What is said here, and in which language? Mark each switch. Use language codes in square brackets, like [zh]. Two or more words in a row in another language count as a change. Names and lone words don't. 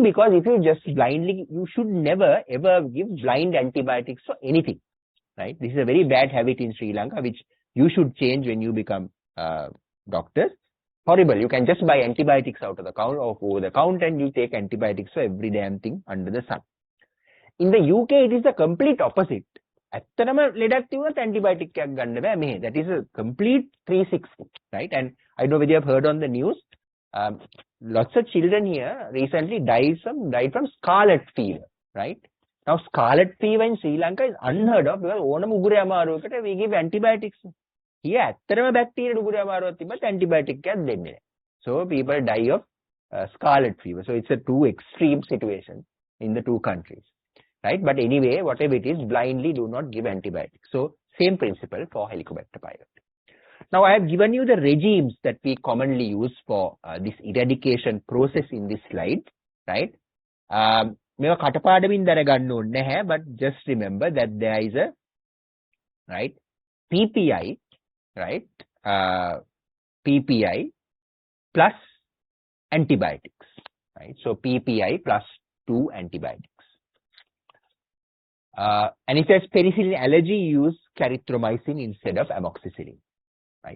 [en] Because if you just blindly, you should never ever give blind antibiotics for anything, right? This is a very bad habit in Sri Lanka, which you should change when you become doctors. Horrible. You can just buy antibiotics out of the counter or over the counter and you take antibiotics for every damn thing under the sun. In the UK, it is the complete opposite. [si] ඇත්තටම ලෙඩක් තිබුණත් antibiotic එකක් ගන්න බෑ මෙහෙ. [en] That is a complete 360, right? And I don't know whether you have heard on the news, lots of children here recently died from scarlet fever, right? Now scarlet fever in Sri Lanka is unheard of because [si] ඕනම උගුරේ අමාරුවකට [en] we give antibiotics. [si] Here ඇත්තටම බැක්ටීරියා උගුරේ අමාරුවක් තිබ්බත් antibiotic එකක් දෙන්නේ නැහැ. [en] So people die of scarlet fever. So it's a two extreme situation in the two countries. Right, but anyway, whatever it is, blindly do not give antibiotics. So same principle for Helicobacter pylori. Now I have given you the regimes that we commonly use for this eradication process in this slide, right? [si] මේවා කටපාඩමින් දරගන්න ඕනේ නැහැ, [en] but just remember that there is a right PPI, right? PPI plus antibiotics, right? So PPI plus 2 antibiotics. And if there's penicillin allergy, use clarithromycin instead of amoxicillin, right?